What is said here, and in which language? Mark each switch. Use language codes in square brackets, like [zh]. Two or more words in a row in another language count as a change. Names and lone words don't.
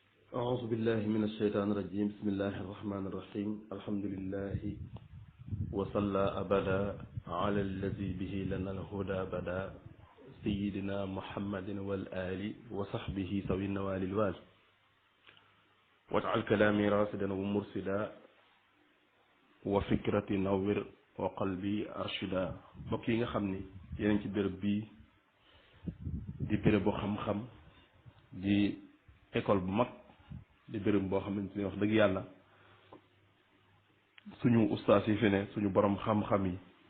[ar] أعوذ بالله من الشيطان الرجيم بسم الله الرحمن الرحيم الحمد لله وصلى أبدا على الذي به لنا الهدى بدا سيدنا محمد والآل وصحبه سوي النوال الوال واجعل كلامي راسدا ومرسدا وفكرتي نور وقلبي أرشدا [wo] mbokk yi nga xam ni yéen ci béréb bii di béréb bu xam-xam di école bu mag di béréb boo xamante ni wax dëgg yàlla suñu ustaas yi fi ne suñu borom xam-xam yi